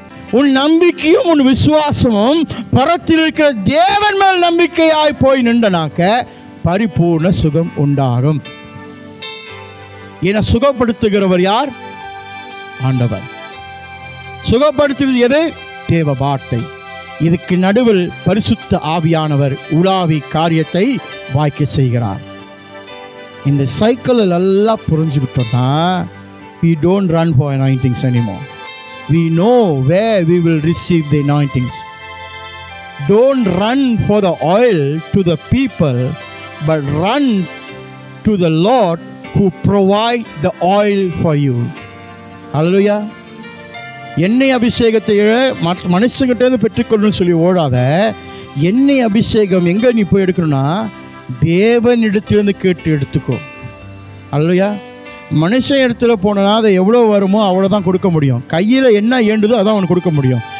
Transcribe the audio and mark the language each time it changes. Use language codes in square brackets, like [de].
[ta] உன் நம்பிக்கையும் உன் விசுவாசமும் பரத்தில் இருக்கிற தேவன் மேல் நம்பிக்கையாய் போய் நின்றனாக்க பரிபூர்ண சுகம் உண்டாகும். என சுகப்படுத்துகிறவர் யார்? ஆண்டவர். சுகப்படுத்துவது எது? தேவ வார்த்தை. இதுக்கு நடுவில் பரிசுத்த ஆவியானவர் உலாவி காரியத்தை வாய்க்க செய்கிறார். இந்த சைக்கிள் எல்லாம் புரிஞ்சுக்கிட்டோம்னா [en] we don't run for anointings anymore. We know where we will receive the anointings. Don't run for the oil to the people, but run to the Lord who provide the oil for you. Hallelujah. [ta] எண்ணெய் அபிஷேகத்தை மனுஷங்கிட்ட பெற்றுக்கொள்ளணும்னு சொல்லி ஓடாத. எண்ணெய் அபிஷேகம் எங்கே நீ போய் எடுக்கணும்னா தேவனிடத்திலிருந்து கேட்டு எடுத்துக்கோ. அல்லையா? மனுஷன் இடத்துல போனா அதை எவ்வளோ வருமோ அவ்வளோதான் கொடுக்க முடியும். கையில் என்ன ஏண்டுதோ அதான் அவனுக்கு கொடுக்க முடியும்.